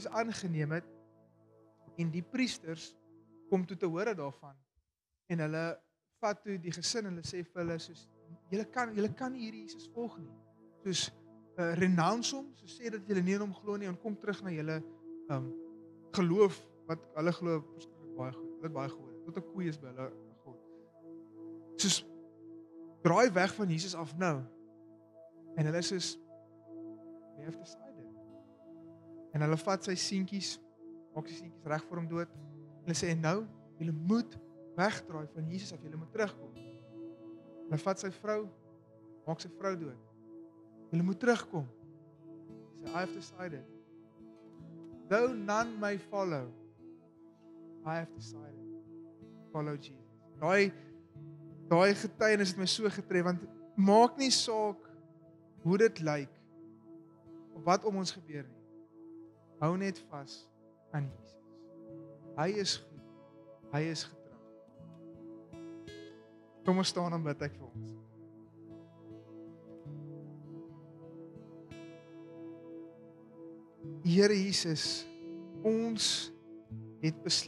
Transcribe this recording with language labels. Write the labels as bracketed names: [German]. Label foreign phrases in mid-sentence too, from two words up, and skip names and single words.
[Afrikaans] aangeneem het, en die priesters kom toe te hore daarvan, en hulle vat toe die gesin, en hulle sê vir hulle, soos, julle kan nie hierdie Jesus volg nie, soos, renounce hom, so sê dat julle nie in hom glo nie, en kom terug na julle geloof, wat hulle glo baie goed, hulle het baie gehoor, tot 'n koei is by hulle God. Soos, draai weg van Jesus af nou, en hulle soos, [English] we have decided. [Afrikaans] En hulle vat sy seentjies, maak sy seentjies reg vir hom dood, en hulle sê, en nou, julle moet wegdraai van Jesus af, julle moet terugkom. Hulle vat sy vrou, maak sy vrou dood. Julle moet terugkom. Hy sê, [English] I have decided. Though none may follow, I have decided. Follow Jesus. [Afrikaans] Daai getuienis het my so getref, want maak nie saak hoe dit lyk, of wat om ons gebeur nie. Hou net vas aan Jesus. Hy is goed. Hy is getrou. Kom ons staan en bid ek vir ons. Here Jesus, ons het besluit.